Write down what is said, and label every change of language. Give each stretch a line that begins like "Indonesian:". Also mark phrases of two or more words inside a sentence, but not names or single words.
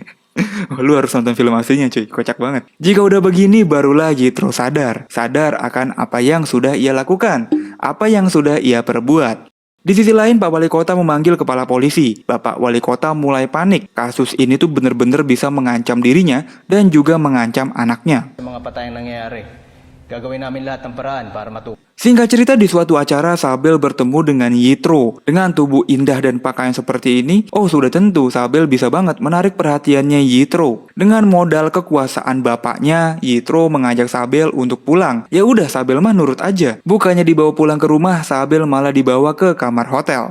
Indonesian: Lu harus nonton film aslinya cuy, kocak banget. Jika udah begini barulah Jitro sadar akan apa yang sudah ia lakukan, apa yang sudah ia perbuat. Di sisi lain, Pak Wali Kota memanggil kepala polisi. Bapak Wali Kota mulai panik. Kasus ini tuh bener-bener bisa mengancam dirinya dan juga mengancam anaknya.
Filipino: Mga patayang nangyayari, gagawin namin lahat ng paraan para matukoy.
Indonesian: Singkat cerita, di suatu acara Sabel bertemu dengan Yitro. Dengan tubuh indah dan pakaian seperti ini, oh sudah tentu Sabel bisa banget menarik perhatiannya Yitro. Dengan modal kekuasaan bapaknya, Yitro mengajak Sabel untuk pulang. Ya udah, Sabel mah nurut aja. Bukannya dibawa pulang ke rumah, Sabel malah dibawa ke kamar hotel.